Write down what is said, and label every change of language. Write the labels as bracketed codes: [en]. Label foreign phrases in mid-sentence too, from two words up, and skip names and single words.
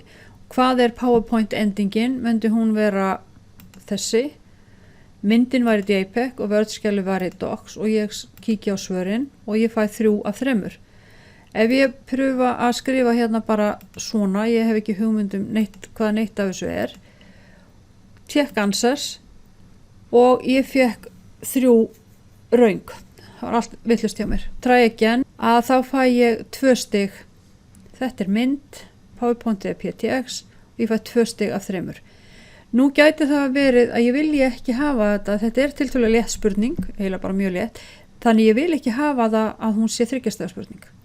[is] Hvað er PowerPoint endingin? Myndi hún vera þessi, myndin væri JPEG og Word-skjalið væri Docs og ég kíkja á svörin og ég fæ 3 af 3. Ef ég pröfa að skrifa hérna bara svona, ég hef ekki hugmyndum hvað neitt af þessu er, [en] check answers [is] og ég fekk 3 röng. Það var allt villust hjá mér. [en] Try again [is] að þá fæ ég 2 stig. Þetta er mynd, PowerPoint eða PTX og ég fæ 2 stig af 3. Nú gæti það verið að ég vilji ekki hafa þetta er tiltölulega létt spurning, eiginlega bara mjög létt, þannig ég vil ekki hafa það að hún sé 3 stiga spurning.